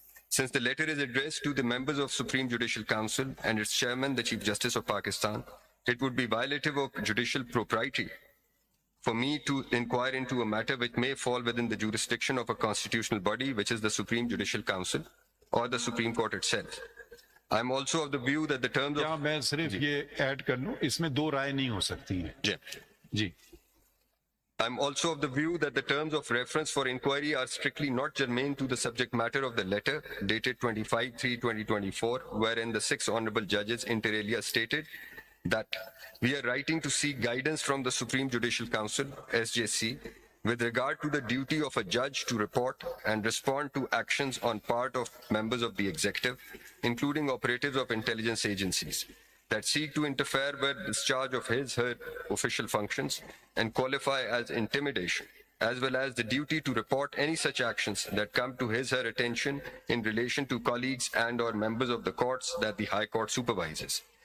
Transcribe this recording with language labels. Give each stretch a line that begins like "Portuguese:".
English: Since the letter is addressed to the members of Supreme Judicial Council and its chairman, the Chief Justice of Pakistan, it would be violative of judicial propriety for me to inquire into a matter which may fall within the jurisdiction of a constitutional body, which is the Supreme Judicial Council or the Supreme Court itself. I am also of the view that the terms of...
Urdu: میں صرف یہ add کر لوں, اس میں 2 رائے نہیں ہو سکتی ہیں. جی.
English: I am also of the view that the terms of reference for inquiry are strictly not germane to the subject matter of the letter dated 25/3/2024, wherein the 6 honorable judges inter alia stated that we are writing to seek guidance from the Supreme Judicial Council, SJC, with regard to the duty of a judge to report and respond to actions on part of members of the executive, including operatives of intelligence agencies, that seek to interfere with discharge of his/her official functions and qualify as intimidation, as well as the duty to report any such actions that come to his/her attention in relation to colleagues and or members of the courts that the High Court supervises.